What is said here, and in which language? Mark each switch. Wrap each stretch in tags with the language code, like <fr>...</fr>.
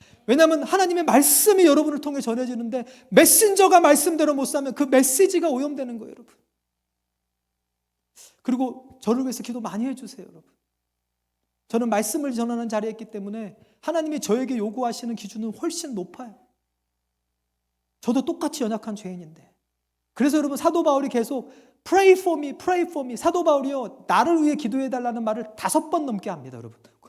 <ko>왜냐하면 하나님의 말씀이 여러분을 통해 전해지는데 메신저가 말씀대로 못 사면 그 메시지가 오염되는 거예요 여러분. 그리고 저를 위해서 기도 많이 해주세요 여러분. 저는 말씀을 전하는 자리에 있기 때문에 하나님이 저에게 요구하시는 기준은 훨씬 높아요. 저도 똑같이 연약한 죄인인데. 그래서 여러분 사도 바울이 계속</ko> <en>Pray for me, pray for me.</en> <ko>사도 바울이요 나를 위해 기도해달라는 말을 5번 넘게 합니다 여러분.</ko>